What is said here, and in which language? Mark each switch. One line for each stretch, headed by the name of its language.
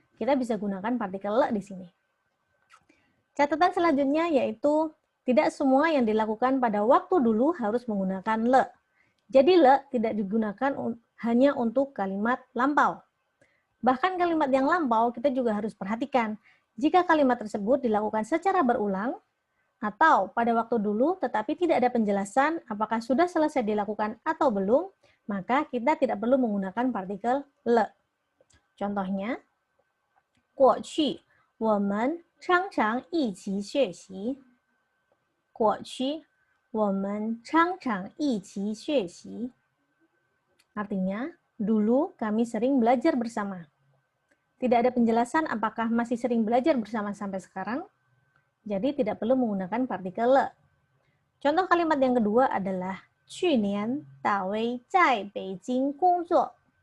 Indonesian: Kita bisa gunakan partikel le di sini. Catatan selanjutnya yaitu tidak semua yang dilakukan pada waktu dulu harus menggunakan le. Jadi le tidak digunakan hanya untuk kalimat lampau. Bahkan kalimat yang lampau kita juga harus perhatikan. Jika kalimat tersebut dilakukan secara berulang, atau pada waktu dulu tetapi tidak ada penjelasan apakah sudah selesai dilakukan atau belum, maka kita tidak perlu menggunakan partikel le. Contohnya,
Chinese: 过去我们常常一起学习。过去我们常常一起学习。
Indonesian: Artinya, dulu kami sering belajar bersama. Tidak ada penjelasan apakah masih sering belajar bersama sampai sekarang, jadi tidak perlu menggunakan partikel le. Contoh kalimat yang kedua adalah
Chinese: 去年大卫在北京工作。